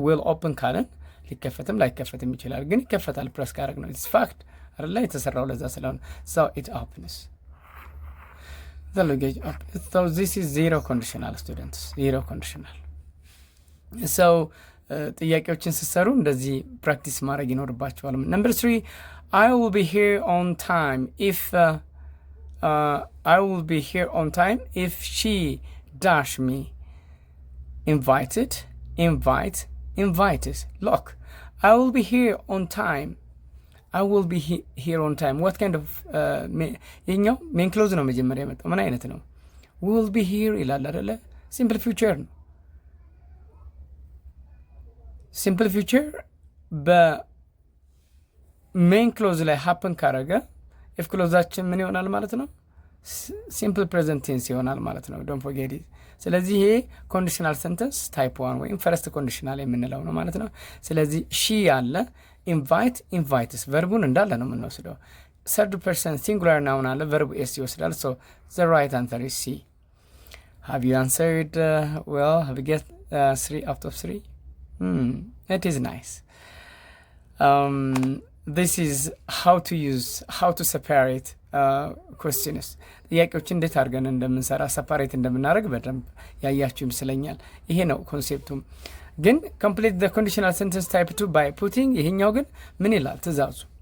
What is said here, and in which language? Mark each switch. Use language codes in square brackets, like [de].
[en] will open [am] ካለን ሊከፈትም ላይከፈትም ይችላል ግን ይከፈታል ፕረስ ካረግ ነው። [en] it's fact [am] አይደለ? የተሰራው ለዛ ስለሆነ [en] so it opens. the luggage up. So this is zero conditional, students. Zero conditional. So [am] ጥያቄዎችን ስትሰሩ እንደዚህ ፕራክቲስ ማድረግ ይኖርባችኋል። [en] Number 3, I will be here on time if I will be here on time if she dash me. Invited, invite, invited. Look, I will be here on time. I will be here on time. What kind of [am] ይሄኛው ሜን ክሎዝ ነው መጀመሪያ የመጣው። ምን አይነት ነው? [en] will be here [am] ይላል አይደለ? ሲምፕል ፊውቸር ነው። ሲምፕል ፊውቸር በሜን ክሎዝ ላይ ሃፕን ካረገ ኢፍ ክሎዛችን ምን ይሆናል ማለት ነው? ሲምፕል ፕሬዘንት ቴንስ ይሆናል ማለት ነው። [en] ዶንት ፎርጌት ኢት። [am] ስለዚህ ይሄ ኮንዲሽናል ሰንተንስ ታይፕ 1 ወይም ፈርስት ኮንዲሽናል የምንለው ነው ማለት ነው። ስለዚህ ሺ አለ፣ ኢንቫይት ኢንቫይትስ ቨርቡን እንዳለ ነው የምንወስደው። ሰርድ ፐርሰን ሲንጉላር ናውን አለ፣ ቨርቡ ኤስ ይወስዳል። [en] ሶ ዘ ራይት አንሰር ኢዝ ሲ። ሃቭ ዩ አንሰርድ ዌል? ሃቭ ዩ ጌት 3 out of 3? It is nice. This is how to separate questions. [am] ጥያቄዎችን እንዴት አድርገን እንደምንሰራ ሰፓሬት እንደምናደርግ በደንብ ያያችሁ ይመስለኛል። ይሄ ነው ኮንሴፕቱም። ግን [en] complete the conditional sentence type 2 by putting [am] ይሄኛው ግን ምን ይላል ትእዛዙ?